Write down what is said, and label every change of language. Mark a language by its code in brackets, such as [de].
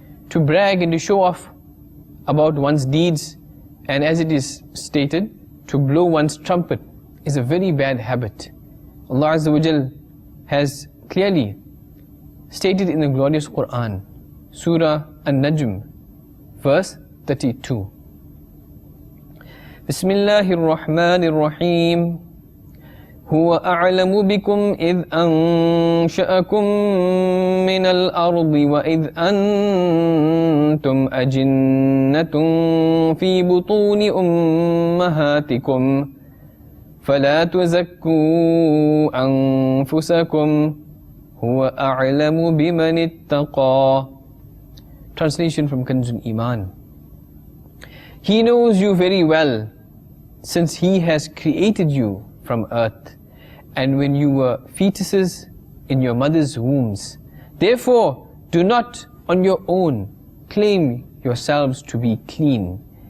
[en] To brag and to show off about one's deeds, and as it is stated, to blow one's trumpet, is a very bad habit. Allah Azza wa Jal has clearly stated in the glorious Quran, Surah An-Najm, verse 32. [ar] Bismillahir Rahmanir Rahim. هو أعلم بكم إذ أنشأكم من الأرض وإذ أنتم أجنة في بطون أمهاتكم فلا تزكوا أنفسكم هو أعلم بمن اتقى. [en] Translation from Kanzul Iman. He knows you very well, since He has created you from earth, and when you were fetuses in your mother's wombs. Therefore, do not on your own claim yourselves to be clean.